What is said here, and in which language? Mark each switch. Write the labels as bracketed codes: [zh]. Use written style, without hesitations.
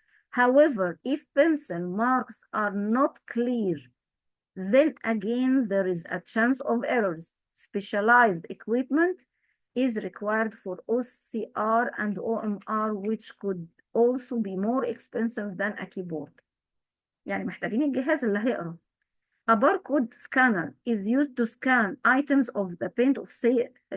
[en] However, if pencil marks are not clear, then again there is a chance of errors. Specialized equipment is required for OCR and OMR, which could also be more expensive than a keyboard. [ar] يعني محتاجين الجهاز اللي هيقرا. [en] A barcode scanner is used to scan items of the point of sale.